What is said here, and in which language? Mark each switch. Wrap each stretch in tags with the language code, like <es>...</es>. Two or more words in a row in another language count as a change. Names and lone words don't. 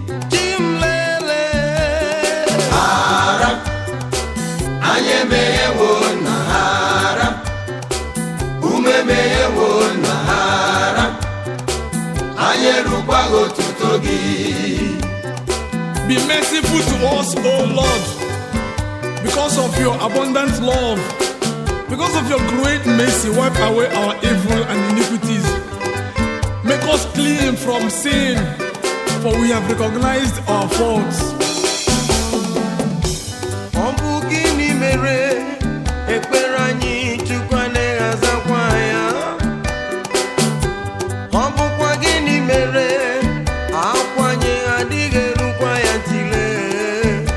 <ig>Chimlele. Hara, anyị emeghewo na hara, ụmụ emeghewo na hara, anyị erukwaghị otuto gị.</ig> <en>Be merciful to us, O Lord, because of your abundant love, because of your great mercy, wipe away our evil and iniquities. Make us clean from sin, for we have recognized our faults.</en> <ig>Ọ bụ gịnị mere ekpere anyị Chukwu anaghị azakwa ya? Ọ bụkwa gịnị mere akwa anyị adịghị erukwa ya ntị lee?</ig>